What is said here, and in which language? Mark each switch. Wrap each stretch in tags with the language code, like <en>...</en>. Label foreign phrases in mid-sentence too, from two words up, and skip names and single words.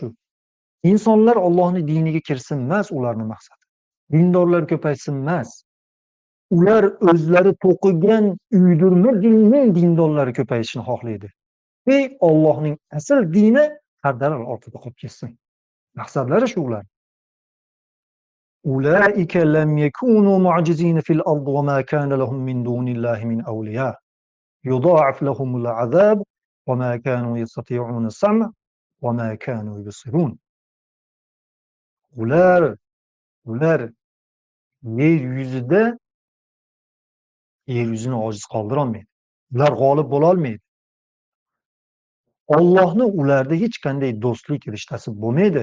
<uz>Insonlar Allohning diniga kirsin emas ularning maqsadi. Dindorlar ko'paysin emas. Ular o'zlari to'qigan uydirma dinning dindorlari ko'payishini xohlaydi. Allohning asl dini qardalar ortida qolib ketsin. Maqsadlari shu ular.</uz> <ar>أولئك لم يكونوا معجزين في الأرض وما كان لهم من دون الله من أولياء. يضاعف لهم العذاب وما كانوا يستطيعون السمع وما كانوا يبصرون.</ar> <uz>Ular yer yuzini ojiz qoldirolmaydi. Ular g'olib bo'la olmaydi. Allohni ularda hech qanday do'stlik rishtasi bo'lmaydi.</uz>